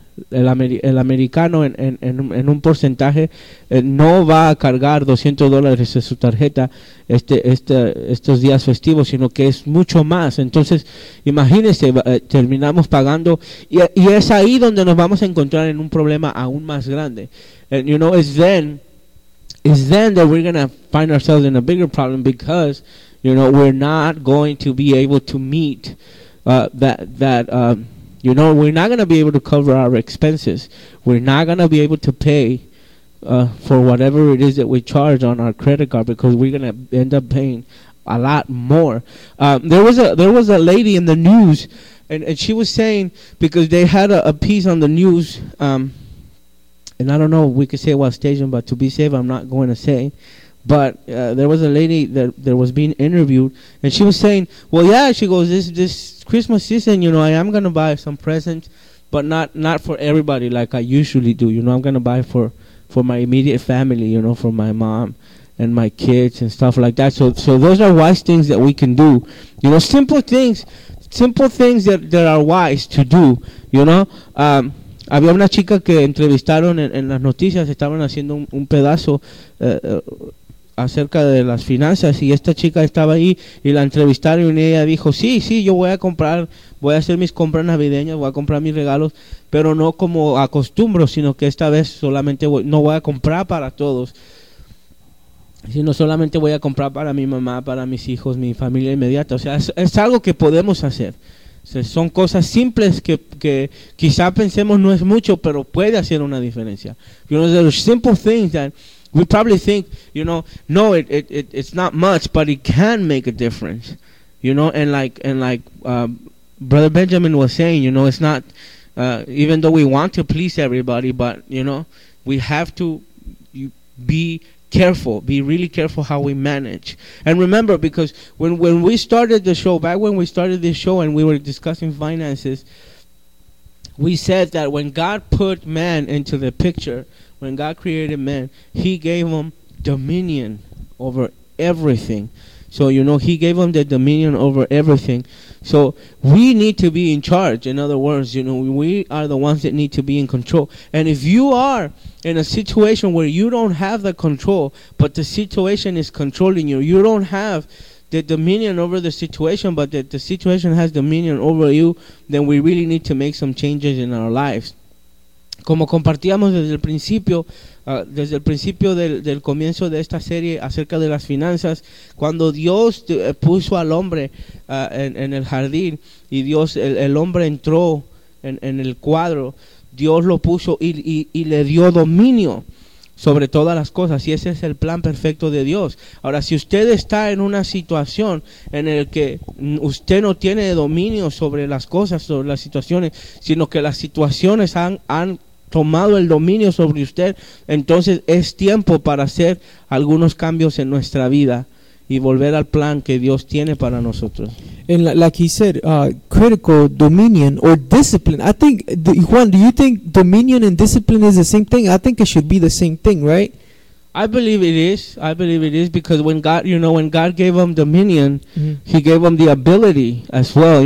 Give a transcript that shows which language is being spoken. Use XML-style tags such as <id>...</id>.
<es>el americano en un porcentaje no va a cargar $200 en su tarjeta estos días festivos, sino que es mucho más. Entonces, imagínese, terminamos pagando y es ahí donde nos vamos a encontrar en un problema aún más grande.</es> <en>And you know, it's then that we're going to find ourselves in a bigger problem, because you know, we're not going to be able to meet you know, we're not going to be able to cover our expenses. We're not going to be able to pay for whatever it is that we charge on our credit card, because we're going to end up paying a lot more. There was a lady in the news, and she was saying, because they had a piece on the news, and I don't know if we could say what station, but to be safe, I'm not going to say. But there was a lady that was being interviewed, and she was saying, well, yeah, she goes, this Christmas season, you know, I am going to buy some presents, but not for everybody like I usually do. You know, I'm going to buy for my immediate family, you know, for my mom and my kids and stuff like that. So those are wise things that we can do. You know, simple things that are wise to do, you know.</en> <es>Había una chica que entrevistaron en las noticias, estaban haciendo un pedazo acerca de las finanzas, y esta chica estaba ahí y la entrevistaron, y ella dijo, sí, yo voy a hacer mis compras navideñas, voy a comprar mis regalos, pero no como acostumbro, sino que esta vez solamente no voy a comprar para todos, sino solamente voy a comprar para mi mamá, para mis hijos, mi familia inmediata. O sea, es algo que podemos hacer. O sea, son cosas simples que quizá pensemos no es mucho, pero puede hacer una diferencia. You know, there are simple things that we probably think, you know, no, it's not much, but it can make a difference. You know, and like Brother Benjamin was saying, you know, it's not, even though we want to please everybody, but, you know, we have to be careful, be really careful how we manage. And remember, because when we started the show, back when we started this show and we were discussing finances, we said that when God put man into the picture, when God created man, he gave him dominion over everything. So, you know, he gave him the dominion over everything. So we need to be in charge. In other words, you know, we are the ones that need to be in control. And if you are in a situation where you don't have the control, but the situation is controlling you, you don't have the dominion over the situation, but that the situation has dominion over you, then we really need to make some changes in our lives. Como compartíamos desde el principio del comienzo de esta serie acerca de las finanzas, cuando Dios puso al hombre en el jardín, y Dios, el hombre entró en el cuadro, Dios lo puso y le dio dominio sobre todas las cosas, y ese es el plan perfecto de Dios. Ahora, si usted está en una situación en el que usted no tiene dominio sobre las cosas, sobre las situaciones, sino que las situaciones han tomado el dominio sobre usted, entonces es tiempo para hacer algunos cambios en nuestra vida y volver al plan que Dios tiene para nosotros.</es> <en>And like he said, critical dominion or discipline. I think, Juan, do you think dominion and discipline is the same thing? I think it should be the same thing, right? I believe it is, because when God, you know, when God gave him dominion, he gave him the ability as well.</en>